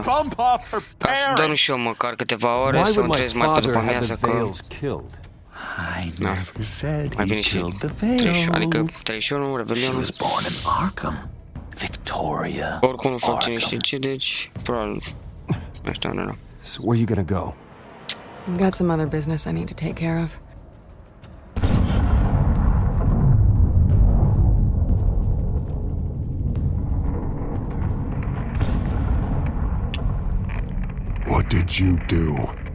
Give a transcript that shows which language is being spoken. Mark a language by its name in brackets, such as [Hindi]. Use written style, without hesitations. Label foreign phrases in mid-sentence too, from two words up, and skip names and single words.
[Romanian] Ca să dorm și eu măcar câteva ore, să mă trezesc mai pe după amiază că... Da. Mai bine și 31, adică 31, Revelionul. Oricum nu fac cine știe ce, deci probabil nu știu, nu. [English] So where you gonna go? I've got some other business I need to take care of. What did you do?